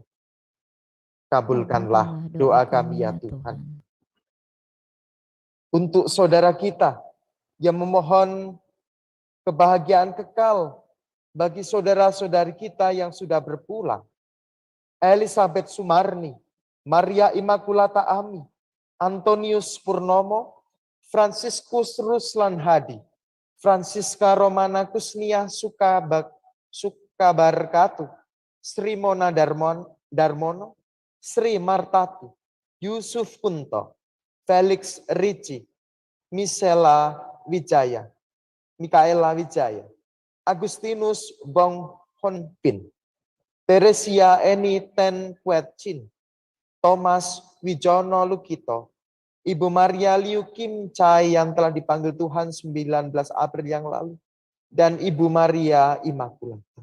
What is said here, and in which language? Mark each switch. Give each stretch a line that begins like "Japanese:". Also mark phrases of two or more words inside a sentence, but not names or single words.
Indonesian: Kabulkanlah doa kami ya Tuhan. Untuk saudara kita yang memohon kebahagiaan kekal bagi saudara-saudari kita yang sudah berpulang. Elizabeth Sumarni, Maria Immaculata Ami, Antonius Purnomo, Franciscus Ruslan Hadi, Francisca Romana Kusnia Sukabarkatu, Sri Mona Darmono, Sri Martati, Yusuf Kunto, Felix Ricci, Mikaela Wijaya, Agustinus Bong Honpin, Teresia Eni Ten Kwet Chin, Thomas Wijono Lukito, Ibu Maria Liu Kim Chai yang telah dipanggil Tuhan 19 April yang lalu, dan Ibu Maria Immaculata.